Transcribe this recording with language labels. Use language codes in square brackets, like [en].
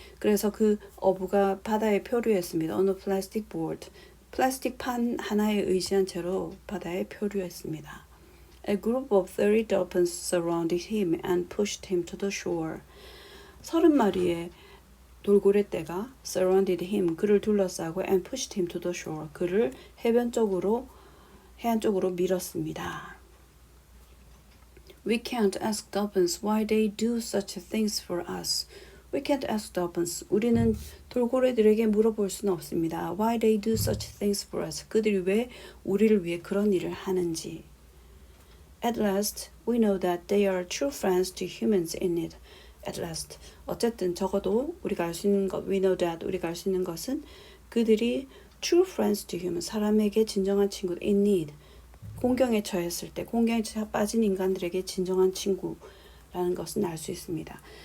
[ko] 그래서 그 어부가 바다에 표류했습니다. [en] On a plastic board. [ko] 플라스틱 판 하나에 의지한 채로 바다에 표류했습니다. [en] A group of 30 dolphins surrounded him and pushed him to the shore. [ko] 30마리의 돌고래떼가 [en] surrounded him, [ko] 그를 둘러싸고 [en] and pushed him to the shore, [ko] 그를 해안 쪽으로 밀었습니다. [en] We can't ask dolphins why they do such things for us. We can't ask dolphins. [ko] 우리는 돌고래들에게 물어볼 수는 없습니다. [en] Why they do such things for us. [ko] 그들이 왜 우리를 위해 그런 일을 하는지. [en] At last, we know that they are true friends to humans in need. At last. [ko] 어쨌든 적어도 우리가 알 수 있는 것, [en] we know that [ko] 우리가 알 수 있는 것은 그들이 [en] true friends to humans, [ko] 사람에게 진정한 친구, [en] in need. [ko] 공경에 처했을 때, 공경에 빠진 인간들에게 진정한 친구라는 것은 알 수 있습니다.